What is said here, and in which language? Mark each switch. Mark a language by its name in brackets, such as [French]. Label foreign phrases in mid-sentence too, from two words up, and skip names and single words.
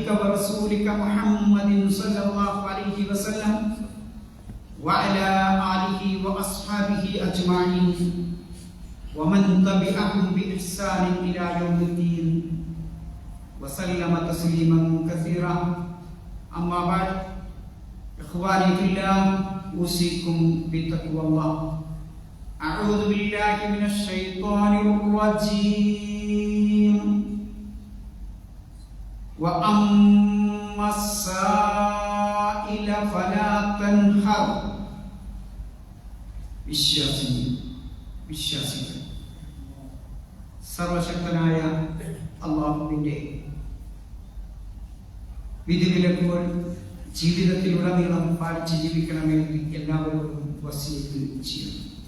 [Arabic] ورسولك محمد صلى الله عليه وسلم وعلى آله وأصحابه أجمعين ومن تبعهم بإحسان إلى يوم الدين وسلم تسليما كثيرا أما بعد إخواني في الله أوصيكم بتقوى الله أعوذ بالله من الشيطان الرجيم وأما السائل فلا تنهر [Malayalam] വിശ്വാസികൾ സർവശക്തനായ അല്ലാഹുവിന്റെ വിധിവിലക്കുകൾ ജീവിതത്തിലുടനീളം പാലിച്ച് ജീവിക്കണമെന്ന് എല്ലാവരോടും വസിയത്ത് ചെയ്യുന്നു.